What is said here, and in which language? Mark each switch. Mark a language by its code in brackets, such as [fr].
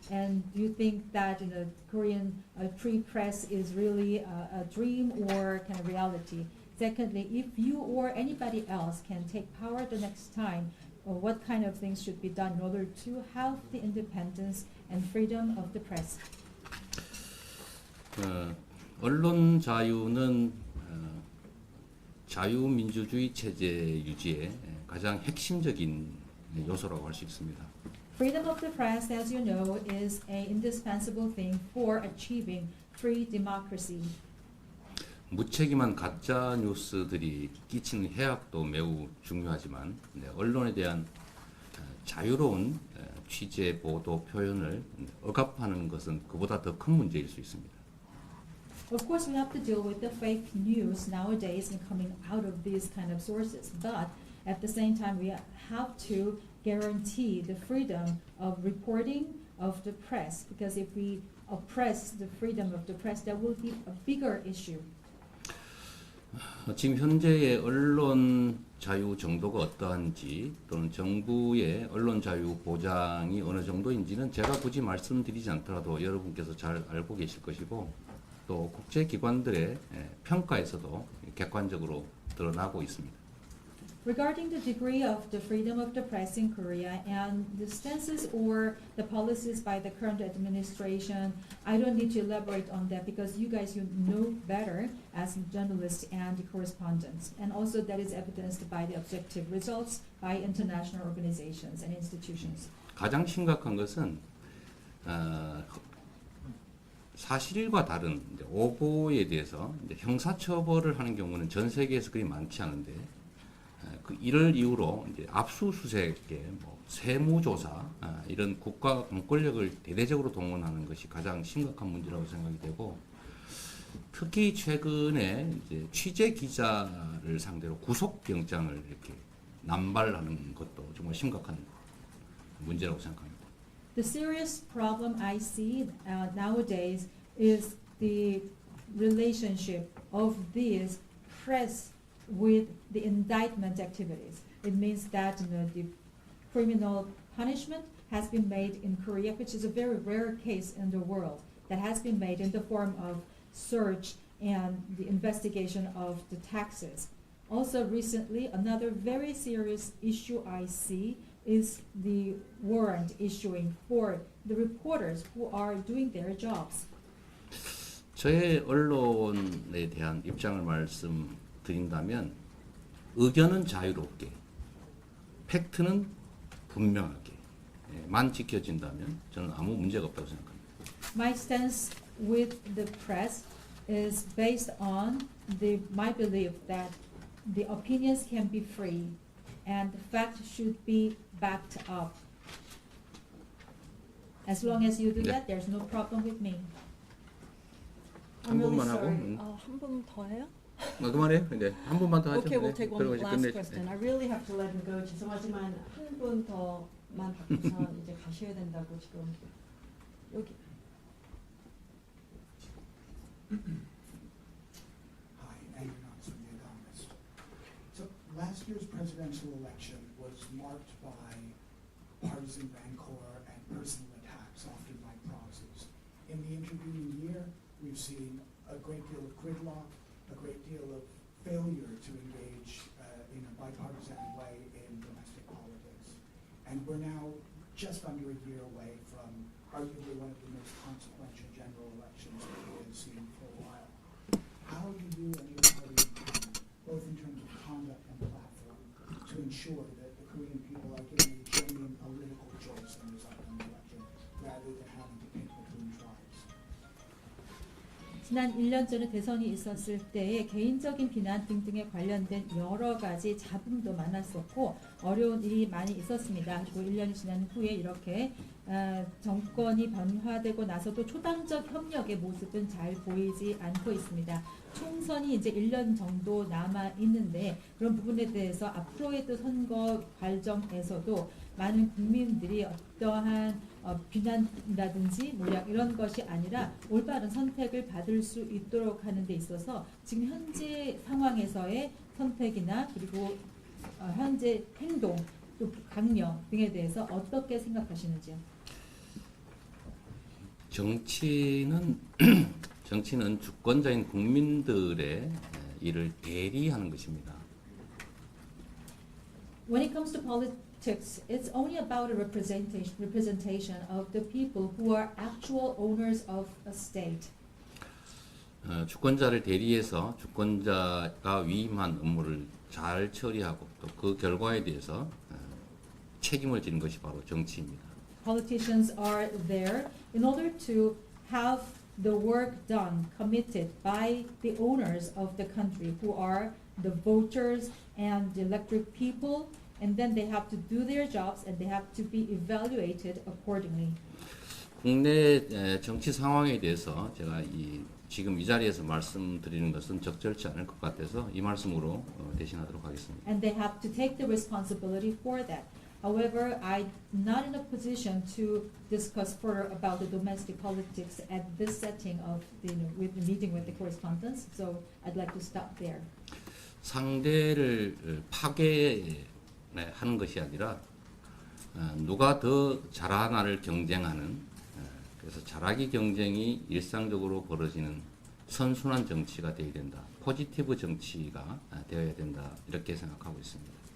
[en] And do you think that Korean free press is really a dream or kind of reality? Secondly, if you or anybody else can take power the next time, what kind of things should be done in order to have the independence and freedom of the press? [ko] 언론 자유는 자유민주주의 체제 유지에 가장 핵심적인 요소라고 할 수 있습니다. [en] Freedom of the press, as you know, is an indispensable thing for achieving free democracy. [ko] 무책임한 가짜 뉴스들이 끼치는 해악도 매우 중요하지만 언론에 대한 자유로운 취재, 보도, 표현을 억압하는 것은 그보다 더 큰 문제일 수 있습니다. [en] Of course, we have to deal with the fake news nowadays and coming out of these kind of sources, but at the same time, we have to guarantee the freedom of reporting of the press, because if we oppress the freedom of the press, that will be a bigger issue. [ko] 지금 현재의 언론 자유 정도가 어떠한지 또는 정부의 언론 자유 보장이 어느 정도인지는 제가 굳이 말씀드리지 않더라도 여러분께서 잘 알고 계실 것이고 또 국제기관들의 평가에서도 객관적으로 드러나고 있습니다. [en] Regarding the degree of the freedom of the press in Korea and the stances or the policies by the current administration, I don't need to elaborate on that because you guys you know better as journalists and correspondents. And also that is evidenced by the objective results by international organizations and institutions. [ko] 가장 심각한 것은 사실과 다른 오보에 대해서 형사처벌을 하는 경우는 전 세계에서 그리 많지 않은데 이를 이유로 이제 압수수색에 세무조사 이런 국가 공권력을 대대적으로 동원하는 것이 가장 심각한 문제라고 생각이 되고 특히 최근에 이제 취재 기자를 상대로 구속영장을 이렇게 남발하는 것도 정말 심각한 문제라고 생각합니다. [en] The serious problem I see nowadays is the relationship of these press with the indictment activities. It means that the criminal punishment has been made in Korea, which is a very rare case in the world, that has been made in the form of search and the investigation of the taxes. Also recently, another very serious issue I see is the warrant issuing for the reporters who are doing their jobs. [ko] 저의 언론에 대한 입장을 말씀드린다면 의견은 자유롭게, 팩트는 분명하게만 지켜진다면 저는 아무 문제가 없다고 생각합니다. [en] My stance with the press is based on my belief that the opinions can be free and the fact should be backed up. As long as you do that, there's no problem with me. [ko] 한 번만 하고. 한 분 더 해요? 그만해요. 네, 한 번만 더 하죠. [en] Okay, we'll take one [ko] 그러고 이제 [en] last [ko] 끝내죠. [en] question. I really have to let him go. [ko] 죄송하지만 한 분 더만 받고서 이제 가셔야 된다고 지금 여기. [en] Hi, Andrew Knox from The Economist. So last year's presidential election was marked by partisan rancor and personal attacks, often by proxies. In the intervening year, we've seen a great deal of gridlock, a great deal of failure to engage in a bipartisan way in domestic politics. And we're now just under a year away from arguably one of the most consequential general elections that we have seen for a while. How do you and your party intend, both in terms of conduct and platform, to ensure that the Korean people are given a genuine political choice in this upcoming election, rather than having to pick between tribes? [ko] 지난 1년 전에 대선이 있었을 때의 개인적인 비난 등등에 관련된 여러 가지 잡음도 많았었고 어려운 일이 많이 있었습니다. 그리고 1년이 지난 후에 이렇게 정권이 변화되고 나서도 초당적 협력의 모습은 잘 보이지 않고 있습니다. 총선이 이제 1년 정도 남아 있는데 그런 부분에 대해서 앞으로의 또 선거 과정에서도 많은 국민들이 어떠한 비난이라든지 이런 것이 아니라 올바른 선택을 받을 수 있도록 하는 데 있어서 지금 현재 상황에서의 선택이나 그리고 현재 행동, 또 강령 등에 대해서 어떻게 생각하시는지요? 정치는 주권자인 국민들의 일을 대리하는 것입니다. [en] When it comes to politics, it's only about a representation of the people who are actual owners of a state. [ko] 주권자를 대리해서 주권자가 위임한 업무를 잘 처리하고 또 그 결과에 대해서 책임을 지는 것이 바로 정치입니다. [en] politicians are there in order to have the work done, committed by the owners of the country, who are the voters and the elected people, and then they have to do their jobs and they have to be evaluated accordingly. [ko] 국내 정치 상황에 대해서 제가 지금 이 자리에서 말씀드리는 것은 적절치 않을 것 같아서 이 말씀으로 대신하도록 하겠습니다. [en] And they have to take the responsibility for that. However, I'm not in a position to discuss further about the domestic politics at this setting of with the meeting with the correspondents. So I'd like to stop there. [ko] 상대를 파괴하는 것이 아니라 누가 더 잘하나를 경쟁하는, 그래서 잘하기 경쟁이 일상적으로 벌어지는 선순환 정치가 되어야 된다. 포지티브 정치가 되어야 된다. 이렇게 생각하고 있습니다.